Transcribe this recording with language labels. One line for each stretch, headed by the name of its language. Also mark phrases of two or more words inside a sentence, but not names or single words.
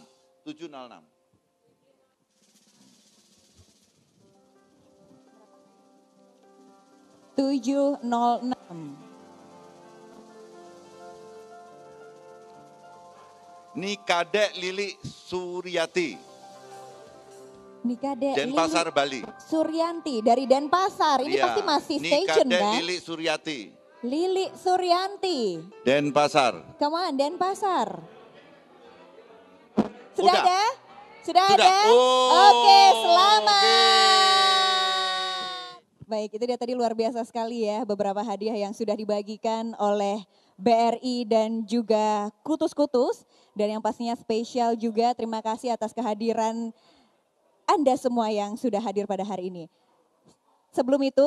Indonesian: 706. Nikadek Lili Suryati. Nikadek Denpasar, Bali. Suryanti dari Denpasar. Ini Iya, pasti masih station Nikadek kan? Lili Suryati. Lili Suryanti. Denpasar.
English: Come on, Denpasar.
Indonesian: Sudah Udah. ada? Sudah Sudah. ada? Oh, Oke, selamat. oke. Baik, itu dia tadi luar biasa sekali ya beberapa hadiah yang sudah dibagikan oleh BRI dan juga Kutus-Kutus. Dan yang pastinya spesial juga terima kasih atas kehadiran Anda semua yang sudah hadir pada hari ini.